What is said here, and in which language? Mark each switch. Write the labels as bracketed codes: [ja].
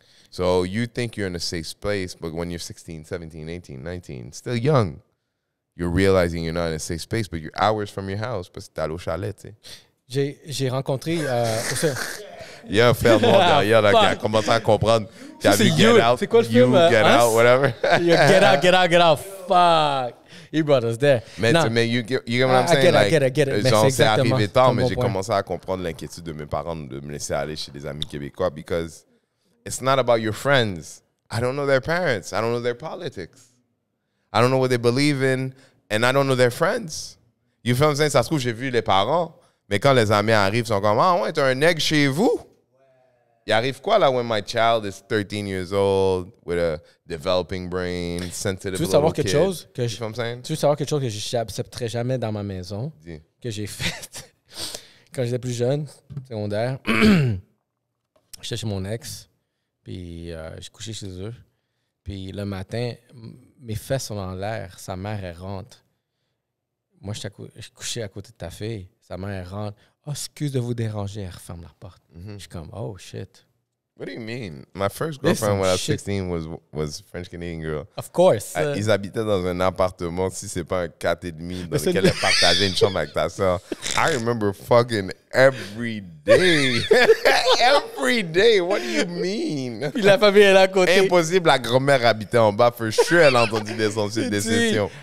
[en] So you think you're in a safe place, but when you're 16, 17, 18, 19, still young, you're realizing you're not in a safe space, but you're hours from your house [fr] parce que t'es allé au chalet, tu sais. J'ai rencontré... Il y a un frère noir derrière là, qui a commencé à comprendre. Qui a vu Get Out. C'est quoi le film? [en] Get Out, whatever. Get out. Fuck. He brought us there. Mais you get what I'm saying? I get it. [fr] Genre, c'est arrivé tard, mais j'ai commencé à comprendre l'inquiétude de mes parents de me laisser aller chez des amis québécois [en] because it's not about your friends. I don't know their parents. I don't know their politics. I don't know what they believe in, and I don't know their friends. You feel what I'm saying? [fr] Ça se trouve, j'ai vu les parents, mais quand les amis arrivent, ils sont comme « Ah ouais, t'as un egg chez vous? » Il arrive quoi là [en] when my child is 13 years old with a developing brain, sensitive little kid? [fr] Tu veux savoir quelque chose que je n'accepterais jamais dans ma maison, que j'ai fait quand j'étais plus jeune, secondaire. J'étais chez mon ex, puis j'ai couché chez eux. Puis le matin, mes fesses sont en l'air, sa mère, elle rentre. Moi, je couché à côté de ta fille, sa mère, elle rentre. « Oh, excuse de vous déranger. » Elle referme la porte. Je suis comme, oh, shit. [en] What do you mean? My first girlfriend when I was 16 was French-Canadian girl. Of course. [fr] Ils habitaient dans un appartement, si c'est pas un 4,5, dans lequel elle partageait une chambre avec ta soeur. [en] I remember fucking every day. Every day. What do you mean? [fr] Puis la famille est là à côté. Impossible, la grand-mère habitait en bas. [en] For sure, [fr] elle a entendu des sons de décision.